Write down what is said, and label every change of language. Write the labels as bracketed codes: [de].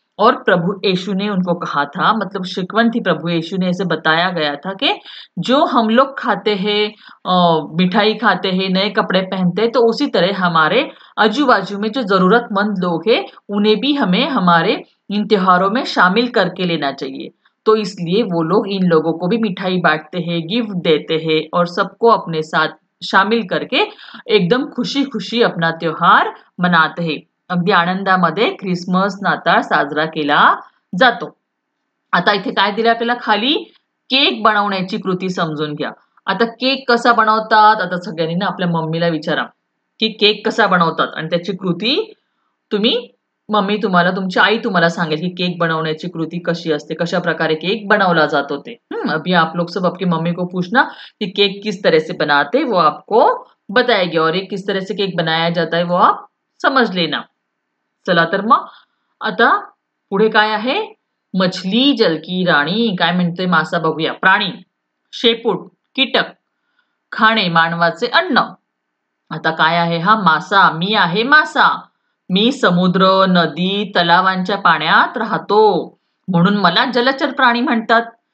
[hi] और प्रभु यीशु ने उनको कहा था, मतलब शिकवन थी प्रभु यीशु ने, ऐसे बताया गया था कि जो हम लोग खाते हैं, मिठाई खाते हैं, नए कपड़े पहनते हैं, तो उसी तरह हमारे आजू बाजू में जो जरूरतमंद लोग हैं उन्हें भी हमें हमारे इन त्योहारों में शामिल करके लेना चाहिए। तो इसलिए वो लोग इन लोगों को भी मिठाई बांटते हैं, गिफ्ट देते हैं और सबको अपने साथ शामिल करके एकदम खुशी खुशी अपना त्योहार मनाते हैं। [mr] अगदी आनंदामध्ये क्रिसमस, नाताळ साजरा केला जातो। आता इथे काय दिलं आपल्याला खाली? केक बनवण्याची कृती समजून घ्या। आता केक कसा बनवतात? आता सगळ्यांनी ना आपल्या मम्मीला विचारा की केक कसा बनवतात आणि त्याची कृती तुम्ही, मम्मी तुम्हाला, तुमची आई तुम्हाला सांगेल की केक बनवण्याची कृती कशी असते, कशा प्रकारे केक बनवला जातो ते। [hi] अभी आप लोग सब आपकी मम्मी को पूछना कि केक किस तरह से बनाते, वो आपको बताएगी, और ये किस तरह से केक बनाया जाता है वो आप समझ लेना। [mr] चला तर मग आता पुढे काय आहे? [hi] मछली जल की राणी, [mr] काय म्हणते मासा बघूया। प्राणी, शेपूट, कीटक, खाणे, मानवाचे अन्न। आता काय आहे हा? मासा। मी आहे मासा, मी समुद्र, नदी, तलावांच्या पाण्यात राहतो, म्हणून मला जलचर प्राणी म्हणतात।